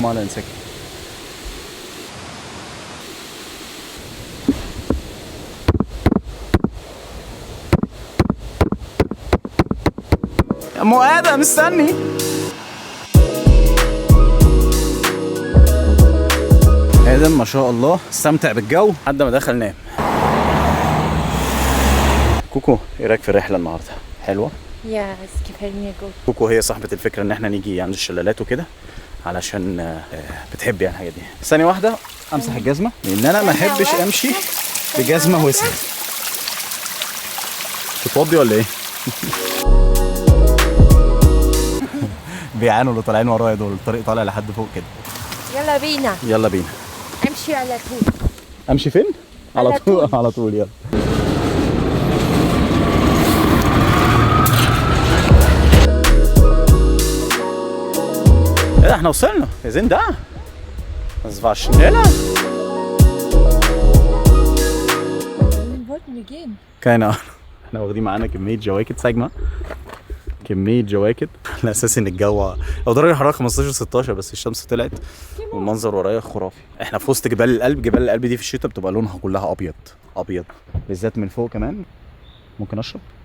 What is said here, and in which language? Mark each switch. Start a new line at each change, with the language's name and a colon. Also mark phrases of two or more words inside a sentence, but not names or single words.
Arabic: ما لا نسكت. يا ام ادم مستني. ادم ما شاء الله استمتع بالجو لحد ما دخل نام. كوكو ايه رايك في الرحله النهارده؟ حلوه؟
German: Ja, es gefällt mir gut.
Arabic: كوكو هي صاحبه الفكره ان احنا نيجي عند الشلالات وكده، علشان بتحب يعني الحاجات دي. ثانيه واحده امسح الجزمه لان انا ما احبش امشي بجزمه وسخه. تتوضي ولا ايه؟ بيعانوا اللي طالعين ورايا دول، الطريق طالع لحد فوق كده. يلا بينا. يلا بينا. امشي على طول. امشي فين؟ على طول. على طول يلا. ايه ده احنا وصلنا؟
German: wir sind da. Das war schneller. Wohin wollten wir gehen? keine Ahnung.
Arabic: احنا واخدين معانا كمية جواكت. ساجمة كمية جواكت على اساس ان الجو لو درجة الحرارة 15 16 بس الشمس طلعت والمنظر ورايا خرافي. احنا في وسط جبال الألب. جبال الألب دي في الشتاء بتبقى لونها كلها ابيض ابيض، بالذات من فوق كمان. ممكن اشرب؟